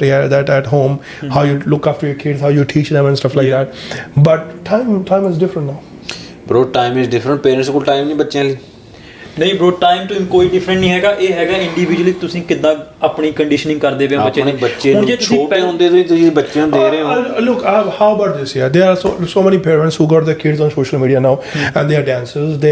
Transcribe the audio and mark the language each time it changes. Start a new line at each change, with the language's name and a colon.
English: Yeah, that at home how you look after your kids, how you teach them and stuff like that. But time is different now. Bro, time is different.
Punjabi: Parents ਕੋਲ time ਨਹੀਂ ਬੱਚਿਆਂ ਲਈ. ਨਹੀਂ bro, time to ਕੋਈ different ਨਹੀਂ ਹੈਗਾ. ਇਹ ਹੈਗਾ ਇੰਡੀਵਿਜੂਅਲੀ ਤੁਸੀਂ ਕਿੱਦਾਂ ਆਪਣੀ ਕੰਡੀਸ਼ਨਿੰਗ ਕਰਦੇ ਪਏ ਬੱਚੇ ਨੂੰ. ਹੁਣ ਜੇ ਛੋਟੇ ਹੁੰਦੇ ਤੁਸੀਂ ਬੱਚਿਆਂ ਨੂੰ ਦੇ ਰਹੇ ਹੋ.
English: Look, how about this? Yeah, there are so many parents who got their kids on social media now, and they are dancers.